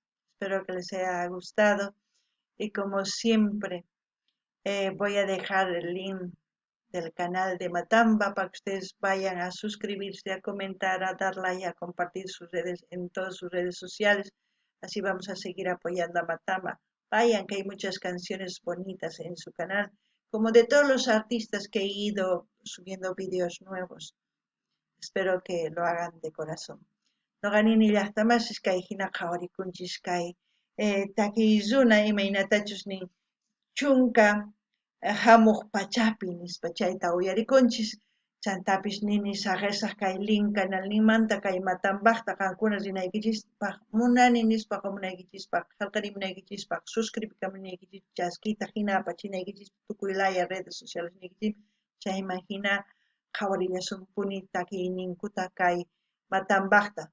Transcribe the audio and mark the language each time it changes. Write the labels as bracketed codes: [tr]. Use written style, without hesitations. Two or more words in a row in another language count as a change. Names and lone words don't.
[es] Espero que les haya gustado y como siempre voy a dejar el link del canal de Matamba para que ustedes vayan a suscribirse, a comentar, a dar like, a compartir sus redes en todas sus redes sociales. Así vamos a seguir apoyando a Matamba. Vayan que hay muchas canciones bonitas en su canal, como de todos los artistas que he ido subiendo vídeos nuevos. Espero que lo hagan de corazón. [qu] Noqanini llaqtamasis kay hina qhawarikunchis kay takiyzuna imaynatachus nin chunka hamuq pachapi nispa chayta uyarikunchis. Chantapis nini saqesaq kay link canal ninmanta kay Matambaqta qankuna rinaykichispaq munani nispaqa munaykichispaq qillqarimunaykichispaq suscribikamunaykichis chaskita hina apachinaykichis tukuy laya [es] redes sociales [qu] nikichis chayman hina qhawarillasunpuni takiyninkuta kay Matambaqta.